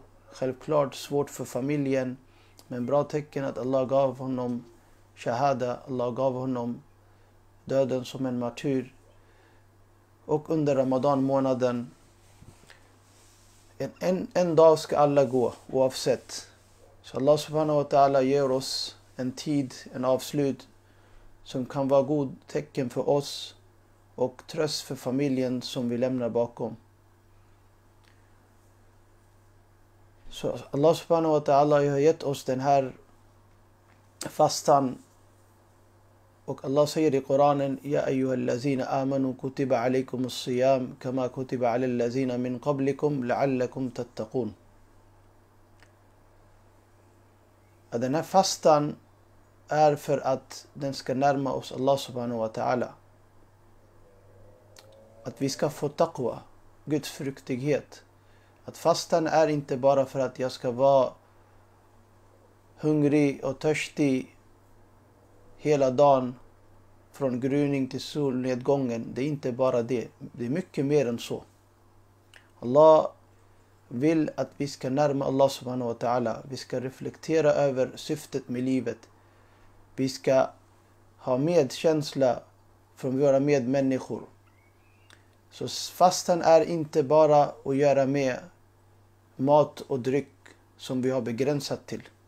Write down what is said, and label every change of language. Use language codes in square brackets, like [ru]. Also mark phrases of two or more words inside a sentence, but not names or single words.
[sv] Självklart svårt för familjen, men bra tecken att Allah gav honom shahada, Allah gav honom döden som en martyr. Och under Ramadan månaden, en dag ska alla gå oavsett. Så [ar] الله سبحانه وتعالى [sv] ger oss en tid, en avslut som kan vara god tecken för oss och tröst för familjen som vi lämnar bakom. Så [ar] الله سبحانه وتعالى [sv] har gett oss den här fastan. Och Allah säger i Koranen: [ar] يا أيها الذين آمنوا كتب عليكم الصيام كما كتب على الذين من قبلكم لعلكم تتقون. [sv] Den här fastan är för att den ska närma oss [ar] الله سبحانه وتعالى. [sv] Att vi ska få taqwa, Guds fruktighet. Att fastan är inte bara för att jag ska vara hungrig och törstig hela dagen från gryning till solnedgången. Det är inte bara det. Det är mycket mer än så. Allah vill att vi ska närma [ar] الله سبحانه وتعالى. [sv] Vi ska reflektera över syftet med livet. Vi ska ha medkänsla från våra medmänniskor. Så fastan är inte bara att göra med mat och dryck som vi har begränsat till.